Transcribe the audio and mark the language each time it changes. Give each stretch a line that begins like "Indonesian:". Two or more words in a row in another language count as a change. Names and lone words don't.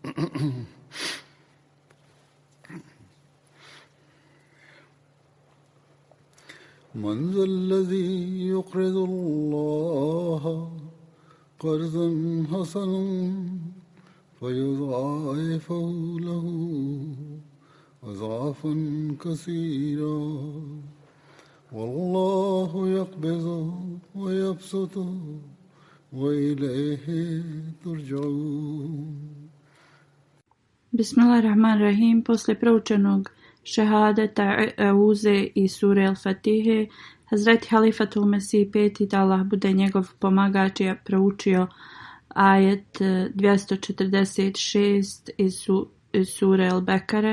Arabic: من ذا الذي يقرض الله قرضا حسنا فيضاعفه له أضعافا كثيرا والله يقبض ويبسط وإليه ترجعون. Bismillahirrahmanirrahim.
Bosnian: Posle proučenog šehadeta, euze i sure al-Fatihe, Hazreti Halifatul Mesih peti, da Allah bude njegov pomagač, je proučio ajet 246 iz sure al-Bekare.